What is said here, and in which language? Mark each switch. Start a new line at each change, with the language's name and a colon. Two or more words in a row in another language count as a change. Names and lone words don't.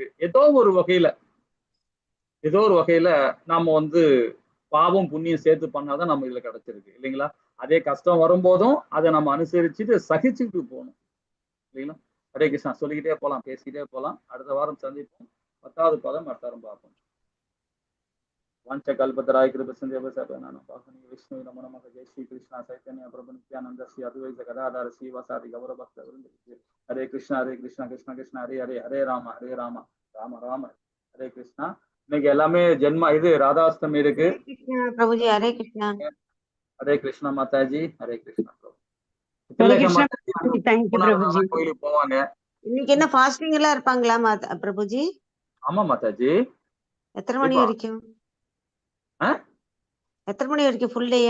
Tamil: ஏதோ ஒரு வகையில நாம வந்து பாவம் புண்ணியம் சேர்த்து பண்ணாதான் நம்ம இதுல கிடைச்சிருக்கு இல்லைங்களா. அதே கஷ்டம் வரும்போதும் அதை நம்ம அனுசரிச்சுட்டு சகிச்சுட்டு போகணும் இல்லைங்களா. ஹரே கிருஷ்ணா. சொல்லிக்கிட்டே போலாம், பேசிக்கிட்டே போலாம். அடுத்த வாரம் சந்திப்போம். 10வது பதம் அடுத்த வாரம் பார்ப்போம்.
Sanskrit: वाञ्छकल्पतराय कृपसिन्धुभ्यो विष्णु नमो नमः। जय श्री कृष्ण चैतन्य प्रभु नित्यानंद श्री अद्वैत गदाधर श्रीवासादि गौरभक्तवृंद। हरे कृष्ण कृष्ण कृष्ण हरे हरे, हरे राम राम राम हरे कृष्णा.
Tamil: இன்னைக்கு எல்லாமே ஜென்மா இது ராதாஷ்டமி இருக்கு. பிரபுஜி ஹரே கிருஷ்ணா. ஹரே கிருஷ்ணா மாதாஜி. ஹரே கிருஷ்ணா பிரபு. ஹரே கிருஷ்ணா.
English: thank you
Tamil: பிரபுஜி. கோயிலுக்கு போவாங்க. இன்னைக்கு என்ன ஃபாஸ்டிங் எல்லாம் இருப்பாங்களா பிரபுஜி? ஆமா மாதாஜி. எத்தனை மணி வரைக்கும்? எத்தனை மணி வரைக்கும்?
English: full day-a?